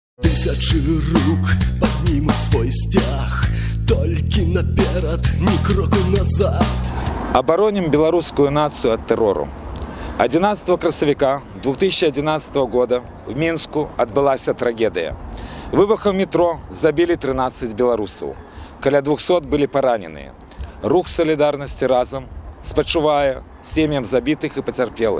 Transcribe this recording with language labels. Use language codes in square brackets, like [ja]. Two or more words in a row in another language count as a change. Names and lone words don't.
[ru] Тысячи рук поднимут свой стяг, только наперед, [be] ни кроку назад. [ru] Обороним белорусскую нацию от террору. [be] 11 красавіка 2011 года в Мінску адбылася трагедыя. Выбухам метро забілі 13 беларусаў. Каля 200 былі параненыя. Рух солідарнасці разам спачувае сем'ям забітых і пацярпелых.